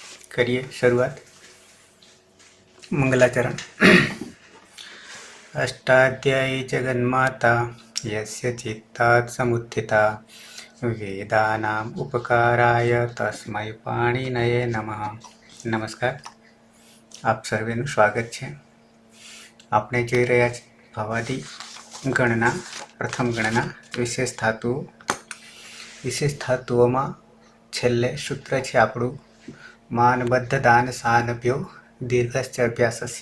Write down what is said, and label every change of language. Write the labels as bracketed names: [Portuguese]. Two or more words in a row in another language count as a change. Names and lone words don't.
[Hindi] करिए शुरुआत। मंगलाचरण। [Sanskrit] अष्टाध्यायी जगन्माता यस्य चित्तात् समुत्थिता वेदानाम् उपकाराय तस्मै पाणिनये नमः। [Hindi] नमस्कार, [Gujarati] આપ સર્વેનું સ્વાગત છે। આપણે જોઈ રહ્યા છીએ ભવાદી ગણના પ્રથમ ગણના વિશેષ ધાતુઓમાં છેલ્લે સૂત્ર છે આપણું [Sanskrit] માનબદ્ધ દાન સાનભ્યો દીર્ઘશ્ચ અભ્યાસસ્ય।